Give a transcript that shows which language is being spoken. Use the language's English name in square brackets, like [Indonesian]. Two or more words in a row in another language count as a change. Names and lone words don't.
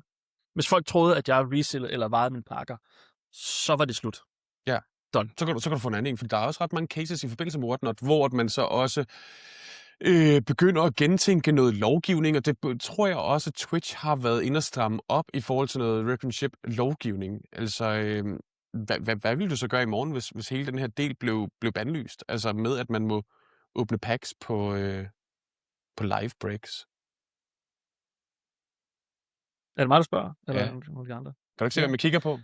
[Danish] Hvis folk troede, at jeg resealede eller varede mine pakker, så var det slut. Ja. Done. Så kan du få en anden en, for der er også ret mange cases i forbindelse med Whatnot, hvor man så også begynder at gentænke noget lovgivning, og det tror jeg også, at Twitch har været inde og stramme op i forhold til noget [English] rip and ship [Danish] lovgivning. Altså, hvad vil du så gøre i morgen, hvis hele den her del blev bandlyst? Altså med, at man må åbne packs på [English] live breaks. [Danish] Er det mig, der spørger? Eller Ja. nogle andre? Kan du ikke se, hvad man kigger på?